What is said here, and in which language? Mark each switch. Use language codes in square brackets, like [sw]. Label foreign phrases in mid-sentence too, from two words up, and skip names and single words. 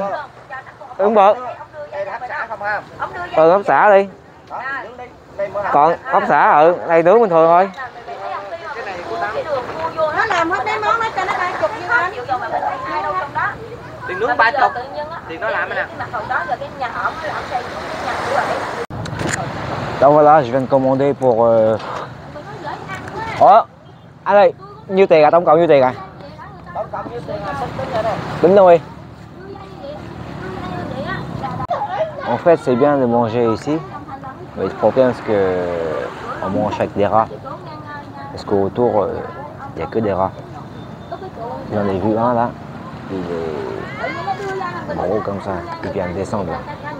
[vi] Nướng bột. Ốc xả đi. Còn ốc xả này nướng bình thường thôi. Nó làm hết mấy món đó cho nó 30 như anh. Tiền nướng 30. Tiền nó làm nè. [fr] Donc voilà, je viens de commander pour... [vi] anh ơi, nhiêu tiền à? Tổng cộng nhiêu tiền à? Tính luôn đi. [fr] En fait, c'est bien de manger ici, mais le problème c'est que on mange avec des rats. Parce qu'autour, il n'y a que des rats. J'en ai vu un là, il est gros comme ça, il vient de descendre là.